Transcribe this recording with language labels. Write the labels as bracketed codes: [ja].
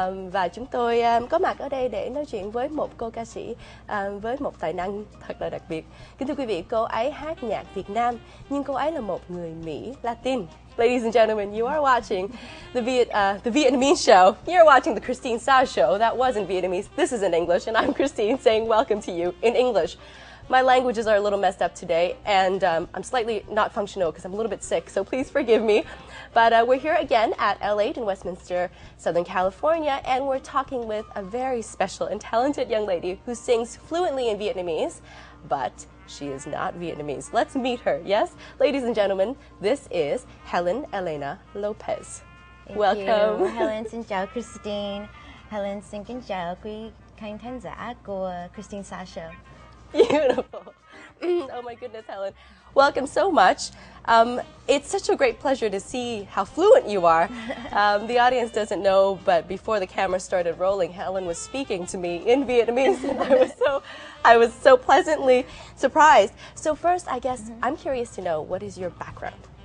[vi] Và chúng tôi có mặt ở đây để nói chuyện với một cô ca sĩ với một tài năng thật là đặc biệt. Kính thưa quý vị, cô ấy hát nhạc Việt Nam, nhưng cô ấy là một người Mỹ Latin. [en] Ladies and gentlemen, you are watching the Vietnamese show. You're watching the Kristine Sa Show. That wasn't Vietnamese. This is in English, and I'm Kristine saying welcome to you in English. My languages are a little messed up today, and I'm slightly not functional because I'm a little bit sick, so please forgive me. But we're here again at L8 in Westminster, Southern California, and we're talking with a very special and talented young lady who sings fluently in Vietnamese, but she is not Vietnamese. Let's meet her, yes? Ladies and gentlemen, this is Helen Elena Lopez. Welcome. [vi] You. Helen xin chào Kristine. Helen xin kính chào quý khán giả của Kristine Sa Show. [en] Beautiful. Oh my goodness, Helen. Welcome so much. It's such a great pleasure to see how fluent you are. The audience doesn't know, but before the camera started rolling, Helen was speaking to me in Vietnamese, and I was so pleasantly surprised. So first, I guess I'm curious to know, what is your background?